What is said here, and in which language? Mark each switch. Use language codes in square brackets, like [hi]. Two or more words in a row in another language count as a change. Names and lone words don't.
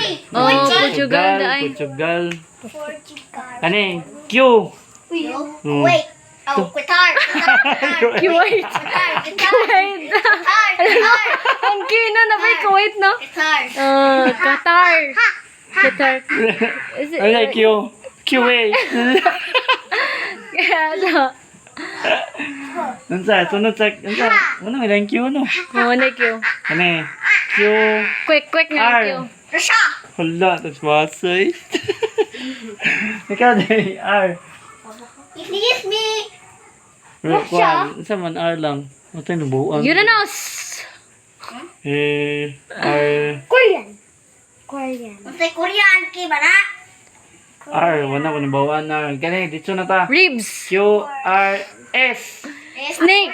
[ceb] Oh, Portugal da ay. Portugal. Portugal. Kani, Q. Hmm. [en] Wait. Oh, Qatar. [ceb] Kuwait. Qatar. Kuwait. Qatar. Ang kino na ba Kuwait no? Qatar. Qatar. Qatar. [en] Is it? [ceb] Ay, Q. QA. Kaya ano? Unsa, sunod sa, unsa, ano may Q no? Oh, na Q. Kani, Q. Quick nga R. Q. Russia. Hala, tas basay. Ikaw day, R. [en] Excuse me. [ceb] Kuan, unsa man R lang. Ito yung nabuang. Uranus. R. Korean. Kung sa Korean, kiba na? R, wala ko nabawaan R. Kani, dito na ta. Ribs. Q, R, S. Snake.